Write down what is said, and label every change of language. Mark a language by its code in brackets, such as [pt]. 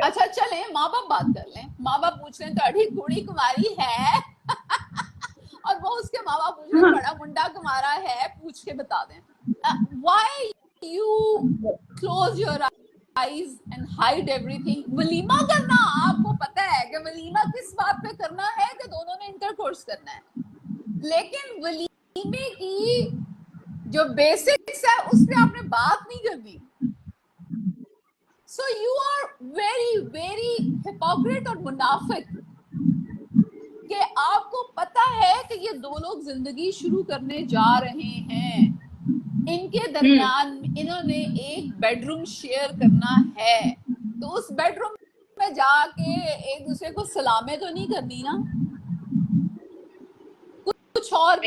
[hi] अच्छा चलें माँ बाप बात कर लें, माँ बाप पूछ लें तड़ी कुड़ी कुमारी है और वो उसके माँ बाप पूछ लें बड़ा मुंडा कुमारा है, पूछ के बता दें। [en] Why you close your eyes and hide everything? [hi] Walima करना, आपको पता है कि वलीमा किस बात पे करना है कि दोनों ने इंटरकोर्स करना है, लेकिन वलीमे की जो बेसिक्स है उस पे आपने बात नहीं करनी। [en] So you are very very hypocrite [hi] और मुनाफिक कि आपको पता है कि ये दो लोग जिंदगी शुरू करने जा रहे हैं, इनके दरमियान इन्होंने एक बेडरूम शेयर करना है, तो उस बेडरूम में जाके एक दूसरे को सलामें तो नहीं करनी ना, कुछ और